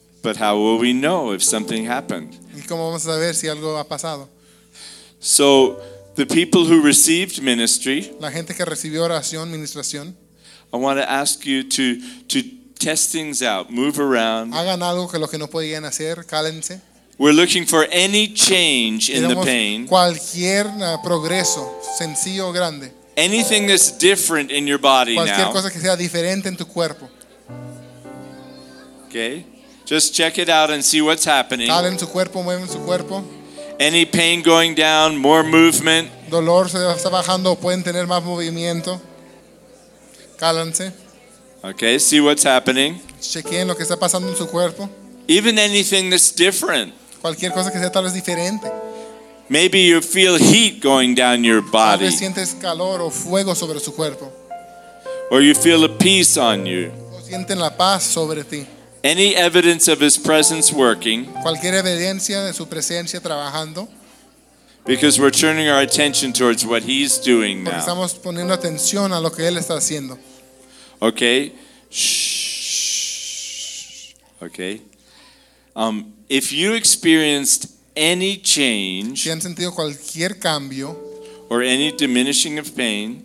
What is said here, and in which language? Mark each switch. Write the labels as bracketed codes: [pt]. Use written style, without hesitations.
[en] But how will we know if something happened? [es] ¿Y cómo vamos a saber si algo ha pasado? [en] So, the people who received ministry, [es] la gente que recibió oración, ministración, [en] I want to ask you to test things out, move around. [es] Hagan algo que lo que no podían hacer, cálense. [en] We're looking for any change in the pain. [es] Cualquier progreso, sencillo o grande. [en] Anything that's different in your body now. [es] Cualquier cosa que sea diferente en tu cuerpo. [en] Okay. Just check it out and see what's happening. [es] Calen su cuerpo, mueven su cuerpo. [en] Any pain going down, more movement. [es] Dolor se está bajando, pueden tener más movimiento. Cálense. [en] Okay, see what's happening. [es] Chequen lo que está pasando en su cuerpo. [en] Even anything that's different. [es] Cualquier cosa que sea tal vez diferente. [en] Maybe you feel heat going down your body. [es] Tal vez sientes calor o fuego sobre su cuerpo. [en] Or you feel a peace on you. [es] O sienten la paz sobre ti. [en] Any evidence of his presence working? [es] Cualquier evidencia de su presencia trabajando. [en] Because we're turning our attention towards what he's doing now. [es] Porque estamos poniendo atención a lo que él está haciendo. [en] Okay. Shh. Okay. If you experienced any change, [es] si han sentido cualquier cambio, [en] or any diminishing of pain,